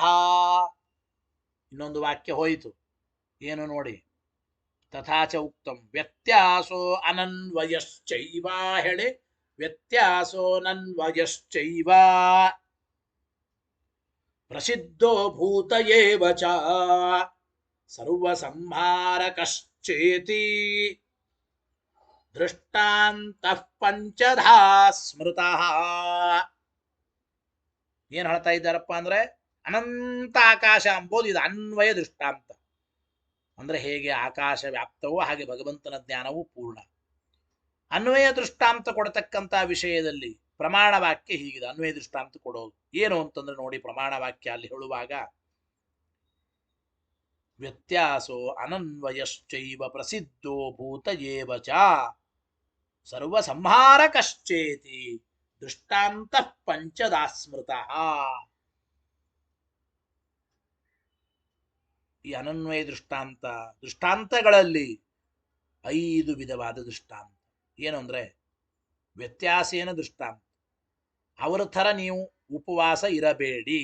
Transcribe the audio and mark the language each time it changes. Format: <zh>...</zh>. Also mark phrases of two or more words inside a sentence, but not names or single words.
<kn>ಇನ್ನೊಂದು ವಾಕ್ಯ ಹೋಯಿತು, ಏನು ನೋಡಿ,</kn> <sa>ತಥಾಚ ಉಕ್ತಂ ವ್ಯತ್ಯಾಸೋ ಅನನ್ವಯಶ್ಚೈವ. ಹೇಳಿ, ವ್ಯತ್ಯಾಸೋ ನನ್ವಯಶ್ಚೈವ ಪ್ರಸಿದ್ಧೋ ಭೂತ ಏವ ಚ ಸರ್ವ ಸಂಹಾರಕಶ್ಚೇತಿ ದೃಷ್ಟಾಂತಃ ಪಂಚಧಾ ಸ್ಮೃತಃ.</sa> <kn>ಏನ್ ಹೇಳ್ತಾ ಇದ್ದಾರಪ್ಪ ಅಂದ್ರೆ, ಅನಂತ ಆಕಾಶ ಎಂಬುದು ಇದು ಅನ್ವಯ ದೃಷ್ಟಾಂತ. ಅಂದ್ರೆ ಹೇಗೆ ಆಕಾಶ ವ್ಯಾಪ್ತವೋ ಹಾಗೆ ಭಗವಂತನ ಜ್ಞಾನವೂ ಪೂರ್ಣ. ಅನ್ವಯ ದೃಷ್ಟಾಂತ ಕೊಡತಕ್ಕಂತ ವಿಷಯದಲ್ಲಿ ಪ್ರಮಾಣ ವಾಕ್ಯ ಹೀಗಿದೆ. ಅನ್ವಯ ದೃಷ್ಟಾಂತ ಕೊಡೋದು ಏನು ಅಂತಂದ್ರೆ ನೋಡಿ, ಪ್ರಮಾಣ ವಾಕ್ಯ ಅಲ್ಲಿ ಹೇಳುವಾಗ</kn> <sa>ವ್ಯತ್ಯಾಸೋ ಅನನ್ವಯಶ್ಚೈವ ಪ್ರಸಿದ್ಧೋ ಭೂತ ಏವ ಚ ಸರ್ವ ಸಂಹಾರಕಶ್ಚೇತಿ ದೃಷ್ಟಾಂತ ಪಂಚಧಾ ಸ್ಮೃತಃ.</sa> <kn>ಈ ಅನನ್ವಯ ದೃಷ್ಟಾಂತಗಳಲ್ಲಿ 5 ವಿಧವಾದ ದೃಷ್ಟಾಂತ. ಏನು ಅಂದ್ರೆ, ವ್ಯತ್ಯಾಸೇನ ದೃಷ್ಟಾಂತ, ಅವರ ಥರ ನೀವು ಉಪವಾಸ ಇರಬೇಡಿ.</kn>